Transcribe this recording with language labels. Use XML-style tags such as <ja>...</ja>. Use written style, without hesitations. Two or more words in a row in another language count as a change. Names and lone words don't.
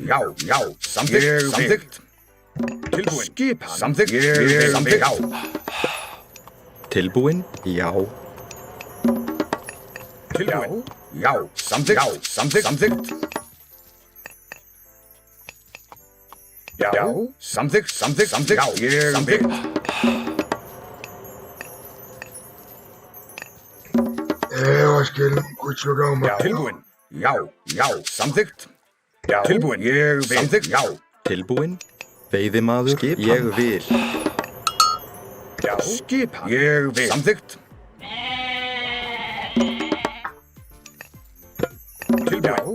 <is>Já, samþykkt. Tilbúin. Skipan. Samþykkt. Ég vil. Já. Tilbúin? Já. Tilbúin. Já, samþykkt. Já, samþykkt. Já, ég vil.</is> <pt>Eu acho que ele não curte jogar uma.</pt> <is>Tilbúin. Já, samþykkt. Tilbúin. Ég vil. Samþykkt. Já. Tilbúin? Veiðimaður, ég vil. Skipan. Ég vil. Samþykkt. Tilbúin.</is>